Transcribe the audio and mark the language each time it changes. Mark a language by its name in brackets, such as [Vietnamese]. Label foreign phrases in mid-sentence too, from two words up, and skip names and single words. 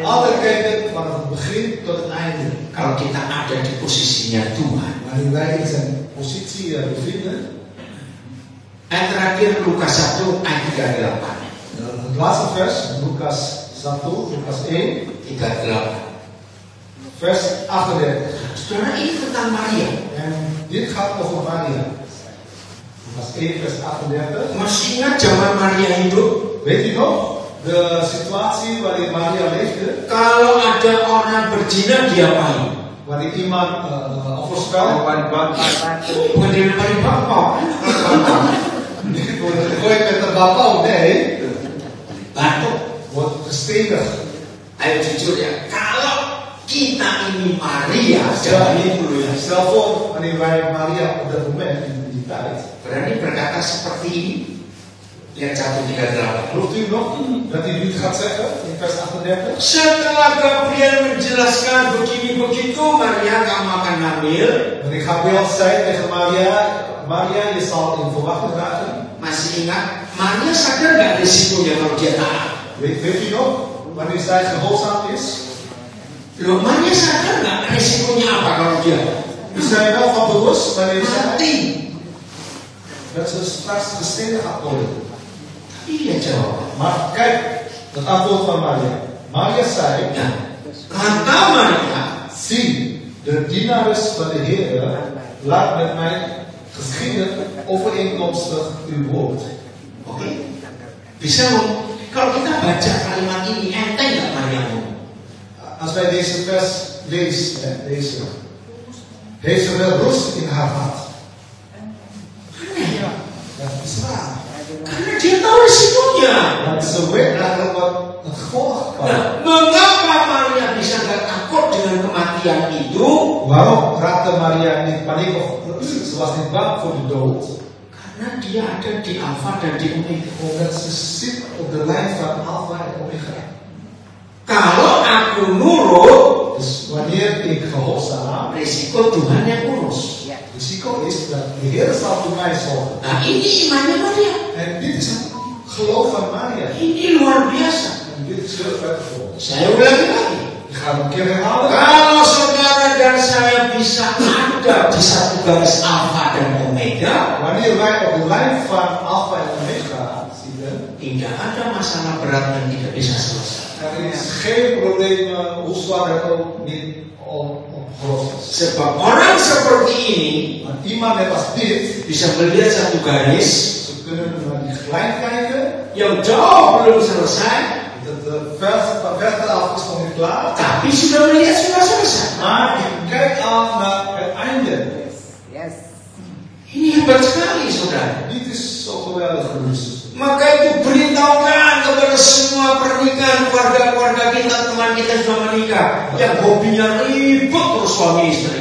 [Dutch] Altijd kijken van het begin tot het einde. [Indonesian] Kalau kita ada di posisinya Tuhan. [Dutch] Wanneer wij in zijn positie bevinden. [Indonesian] Ayat terakhir Lukas 1 ayat 38. [Dutch] Het laatste vers, Lucas 1, Lucas 1, 38. vers 38. [Indonesian] Saudara, ini tentang Maria. [Dutch] En dit gaat over Maria. Lucas 1, vers 38. [Indonesian] Masih ingat zaman Maria hidup? [Dutch] Weet u nog de situatie waarin Maria leefde? [Indonesian] Kalau ada orang berzina diapain? [Dutch] Wanneer iemand overspel, [Indonesian] Bukan dilemparin bangkok. [Dutch] niet wordt gegooid met een bapau, nee, [Indonesian] Batu. [Dutch] wordt gestenigd. [Indonesian] Ayo jujur ya. Kalau kita ini Maria, jangan ini dulu ya. [Dutch] Stel voor, wanneer wij Maria op dat moment, in die tijd, [Indonesian] Berani berkata seperti ini. Lihat 138. [Dutch] gelooft u nog dat hij dit gaat zeggen in vers 38? [Indonesian] Setelah Gabriel menjelaskan begini begitu, Maria kamu akan hamil. [Dutch] Wanneer Gabriel zei tegen Maria, Maria, je zal in verwachting raken. [Indonesian] Masih ingat? Maria sadar nggak risikonya kalau dia taat? [Dutch] Weet u nog, wanneer zij gehoorzaam is? [Indonesian] Loh, Maria sadar nggak risikonya apa kalau dia [Dutch] Is zij wel van bewust wanneer zij [Indonesian] mati? [Dutch] dat ze straks gestenigd gaat worden? [Indonesian] Iya jawab. [Dutch] Maar kijk, het antwoord van Maria. Maria zei, [Indonesian] Nah, kata Maria, [Dutch] zie, de dienares van de Heer laat met mij geschieden overeenkomstig uw woord. [Indonesian] oke, bisa kalau kita baca kalimat ini enteng nggak Maria ngomong? [Dutch] Als wij deze vers lezen, heeft ze wel rust in haar hart. Ja, dat is waar. [Indonesian] Karena dia tahu risikonya. [Dutch] Want ze weet eigenlijk wat het gevolg kan. [Indonesian] Nah, mengapa Maria bisa nggak takut dengan kematian itu? [Dutch] Waarom raakte Maria niet paniek of ze was niet bang voor de dood? [Indonesian] Karena dia ada di Alfa dan di Omega. [Dutch] Omdat ze zit op de lijn van Alpha en Omega. [Indonesian] Kalau aku nurut, [Dutch] Dus wanneer ik gehoorzaam, [Indonesian] risiko Tuhan yang urus. [Dutch] het risico is dat de Heer zal voor mij zorgen. [Indonesian] Nah, ini imannya Maria. [Dutch] En dit is het geloof van Maria. [Indonesian] Ini luar biasa. [Dutch] En dit is heel erg voor ons. [Indonesian] Saya ulangi lagi. [Dutch] Ik ga het een keer herhalen. [Indonesian] Kalau saudara dan saya bisa ada di satu garis Alfa dan Omega, [Dutch] Wanneer wij op de lijn van Alpha en Omega zitten, [Indonesian] tidak ada masalah berat yang tidak bisa selesai. [Dutch] er is geen probleem, hoe zwaar het ook niet opgelost is. [Indonesian] Sebab orang seperti ini [Dutch] Maar iemand net als dit, [Indonesian] bisa melihat satu garis [Dutch] ze kunnen naar die lijn kijken, [Indonesian] yang jauh belum selesai, [Dutch] dat de verder af is nog niet klaar, [Indonesian] tapi sudah melihat sudah selesai. [Dutch] maar je kijkt al naar het einde. [English] Yes. [Indonesian] Ini hebat sekali, saudara. [Dutch] Dit is zo geweldig, broers. [Indonesian] Maka itu beritahukan kepada semua pernikahan keluarga-keluarga kita, teman kita sudah menikah, yang hobinya ribut terus suami istri.